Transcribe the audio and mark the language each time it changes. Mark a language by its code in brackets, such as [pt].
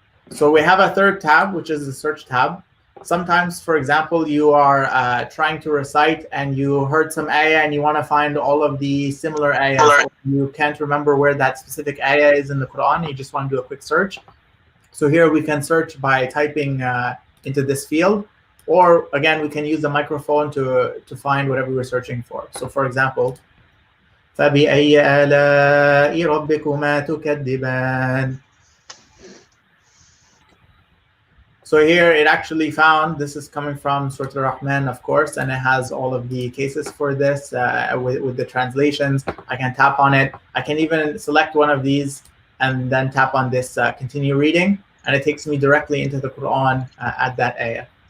[en] So we have a third tab, which is the search tab. Sometimes, for example, you are trying to recite and you heard some ayah and you want to find all of the similar ayahs. You can't remember where that specific ayah is in the Quran. You just want to do a quick search. So here we can search by typing into this field, or again, we can use the microphone to find whatever we're searching for. So for example, [ar] فَبِأَيِّ آلَاءِ رَبِّكُمَا تُكَذِّبَانِ. [en] So here it actually found, this is coming from Surah Al-Rahman, of course, and it has all of the cases for this with the translations. I can tap on it. I can even select one of these and then tap on this continue reading, and it takes me directly into the Quran at that ayah.